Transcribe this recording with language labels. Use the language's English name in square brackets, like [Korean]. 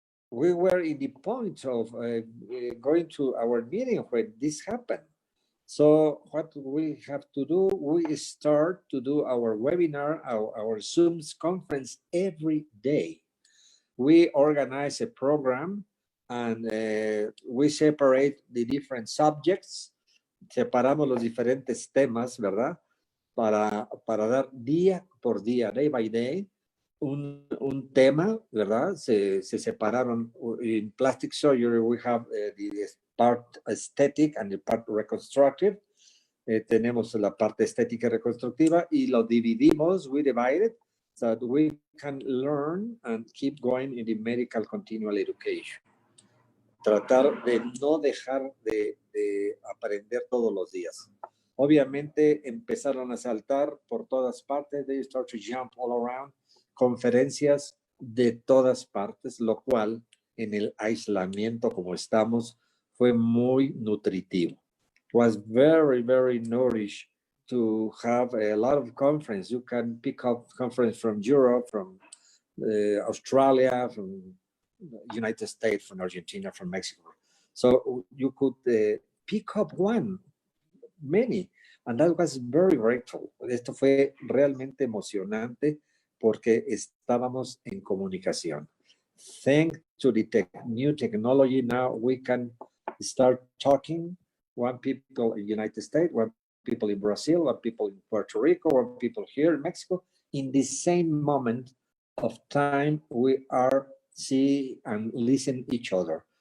[English] We were in the point of going to our meeting when this happened. So what we have to do, we start to do our webinar, our Zoom conference every day. We organize a program and we separate the different subjects. [Spanish] Separamos los diferentes temas, ¿verdad? Para dar día por día, [English] day by day, [Spanish] un tema, ¿verdad? Se separaron. [English] In plastic surgery, we have the part aesthetic and the part reconstructive. [Spanish] Tenemos la parte estética y reconstructiva y lo dividimos, [English] we divide it, so that we can learn and keep going in the medical continual education. [Spanish] Tratar de no dejar de aprender todos los días. Obviamente empezaron a saltar por todas partes, [English] they start to jump all around, [Spanish] conferencias de todas partes, lo cual en el aislamiento como estamos fue muy nutritivo. [English] It was very, very nourished to have a lot of conference. You can pick up conference from Europe, from Australia, from United States, from Argentina, from Mexico. So you could pick up many, and that was very grateful. [Spanish] Esto fue realmente emocionante porque estábamos en comunicación. [English] Thanks to the new technology, now we can start talking. One people in the United States, one people in Brazil, one people in Puerto Rico, one people here in Mexico. In the same moment of time, we are see and listen each other.